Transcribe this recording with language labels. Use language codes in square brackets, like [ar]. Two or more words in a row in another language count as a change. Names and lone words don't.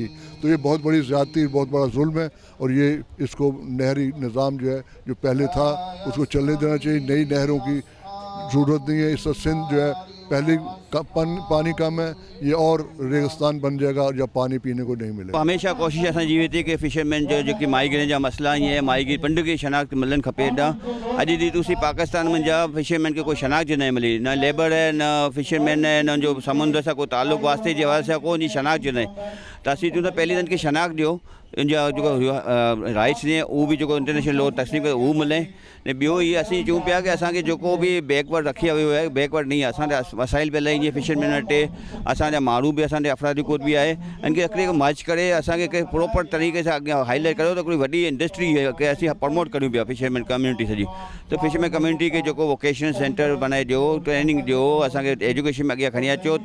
[ur] تو یہ بہت بڑی زیادتی، بہت بڑا ظلم ہے، اور یہ اس کو نہری نظام جو ہے جو پہلے تھا اس کو چلنے دینا چاہیے. نئی نہروں کی ضرورت نہیں ہے۔ اس سے سندھ جو ہے پہلے پانی کم ہے، یہ اور ریگستان بن جائے گا جب پانی پینے کو نہیں ملے گا. [sd] हमेशा कोशिश असांजी इहा थी कि फिशरमैन जो जेके माहीगीरनि जा मसला ईअं माहीगीर पंड खे शनाख्त मिलणु खपे। हेॾा अॼु ॾींहुं तुसीं पाकिस्तान में जा फिशरमैन खे कोई शनाख्त न मिली, न लेबर है, न फिशरमैन है, न जो समुंद्र सां कोई ताल्लुक़ वास्ते जे वजह सां कोई शनाख्त न। त असीं चऊं था पहले हिननि खे शनाख्त ॾियो, इनजा जेको राइट्स ने उहो बि जेको [en] international law [sd] तस्लीम करे उहो मिले। ने ॿियो इहे असीं चऊं पिया कि असांखे जेको बि बैकवर्ड रखी वियो आहे, बैकवर्ड नहीं आहे, असांजा वसाइल पिया जीअं फिशरमैन वटि, असांजा माण्हू बि, असांजे अफ़रादी कोद बि आहे, इनखे हिकिड़े मर्ज करे असांखे कंहिं प्रॉपर तरीक़े सां अॻियां हाईलाइट करियो त हिकिड़ी वॾी इंडस्ट्री खे असीं प्रमोट करियूं पिया [en] fisherman community [sd] सॼी। त [en] fisherman community [sd] खे जेको [en] vocational center [sd] बनाए ॾियो, ट्रेनिंग ॾियो, असांखे एजुकेशन में अॻियां खणी अचो।